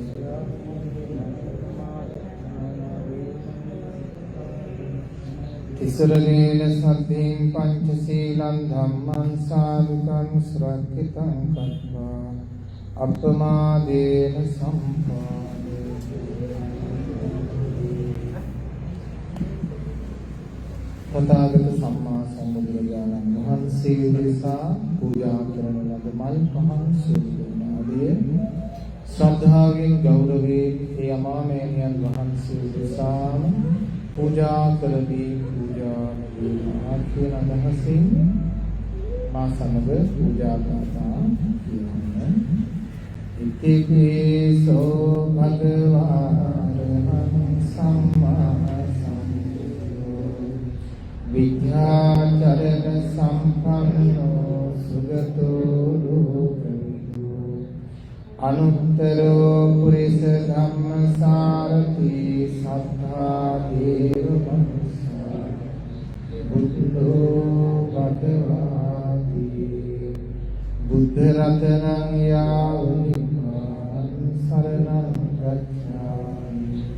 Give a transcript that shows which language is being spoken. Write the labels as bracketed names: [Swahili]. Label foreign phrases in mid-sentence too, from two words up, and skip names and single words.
[Pali] Tisaranena saddhiṃ pañcasīlaṃ dhammaṃ sādhukaṃ surakkhitam kattvā appamādena sampādeti [Sinhala] තථාගත සම්මා සම්බුදුරජාණන් වහන්සේ දෙසා පූජා කරන ලද මල් පහන් සියලුමාගේ ශ්‍රද්ධාවෙන් ගෞරවයෙන් ඒ අමාමෑණියන් වහන්සේ දෙසාම පූජා කරදී පූජා නොවේවා කියන අදහසින් මා සමග පූජා ගාථා කියන්න. [Pali] ඉතිපිසෝ භගවා අරහං සම්මා විද්‍යාචරණ සම්පන්නෝ සුගතෝ ලෝකවිදු අනුත්තරෝ පුරිස ධම්මසාරති සත්තා දේව මනුස්සා බුද්ධෝ භගවාති බුද්ධ රතනං යාවනිපාං සරණං ගච්ඡාමි